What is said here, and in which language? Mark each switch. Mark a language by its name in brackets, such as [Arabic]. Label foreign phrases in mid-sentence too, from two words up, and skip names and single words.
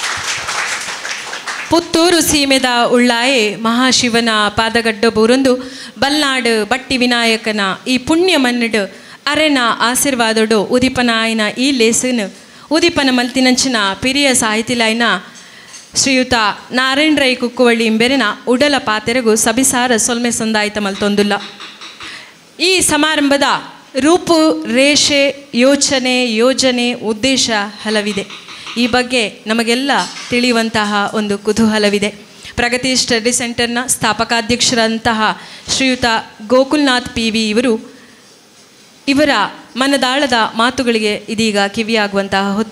[Tulu] ಪುತ್ತೂರು ಸೀಮೆದ ಉಳ್ಳಾಯೆ ಮಹಾಶಿವನ ಪಾದಗಡ್ಡ ಬೂರೊಂದು ಬಲ್ನಾಡು ಬಟ್ಟಿ ವಿನಾಯಕನ ಈ ಪುಣ್ಯ ಮನ್ನಡು ಅರೆನ ಆಶೀರ್ವಾದಡು ಉದಿಪನ ಆಯ್ನ ಈ ಲೇಸನು ಉದಿಪನ ಮಲ್ತಿನಂಚಿನ ಪಿರಿಯ ಸಾಹಿತಿಲಾಯ್ನ ಶ್ರೀಯುತ ನಾರಾಯಣ ರೈ ಕುಕ್ಕುವಳ್ಳಿ ಇಂಬೆರಿನ ಉಡಲ ಪಾತೆರೆಗೂ ಸಬಿಸಾರ ಸೊಲ್ಮೆ ಸಂದಾಯಿತ ಮಲ್ತೊಂದುಲ್ಲ. [Kannada] ಈ ಸಮಾರಂಭದ ರೂಪು ರೇಷೆ ಯೋಜನೆ ಉದ್ದೇಶ ಹಲವಿದೆ. ಈ ಬಗ್ಗೆ ನಮಗೆಲ್ಲ ತಿಳಿಯುವಂತಹ ಒಂದು ಕುತೂಹಲವಿದೆ. ಪ್ರಗತಿ ಸ್ಟಡಿ ಸೆಂಟರ್ನ ಸ್ಥಾಪಕಾಧ್ಯಕ್ಷರಂತಹ ಶ್ರೀಯುತ ಗೋಕುಲ್ನಾಥ್ PV ಇವರ ಮನದಾಳದ ಮಾತುಗಳಿಗೆ ಇದೀಗ ಕಿವಿಯಾಗುವಂತಹ ಹೊತ್ತು.